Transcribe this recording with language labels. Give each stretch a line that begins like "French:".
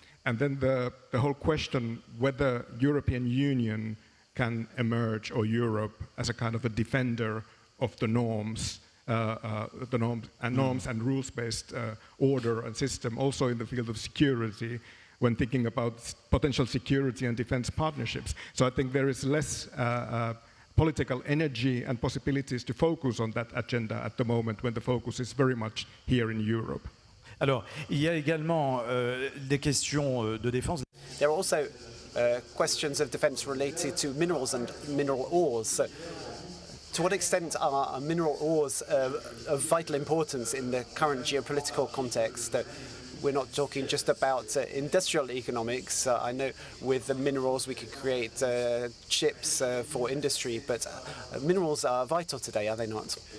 English: And then the whole question whether European Union can emerge, or Europe, as a kind of a defender of the norms and rules-based order and system, also in the field of security, when thinking about potential security and defense partnerships. So I think there is less political energy and possibilities to focus on that agenda at the moment, when the focus is very much here in Europe.
French: Alors, il y a également des questions de défense.
English: There are also questions of defense related to minerals and mineral ores. So, to what extent are mineral ores of vital importance in the current geopolitical context? We're not talking just about industrial economics. I know with the minerals we could create chips for industry, but minerals are vital today, are they not?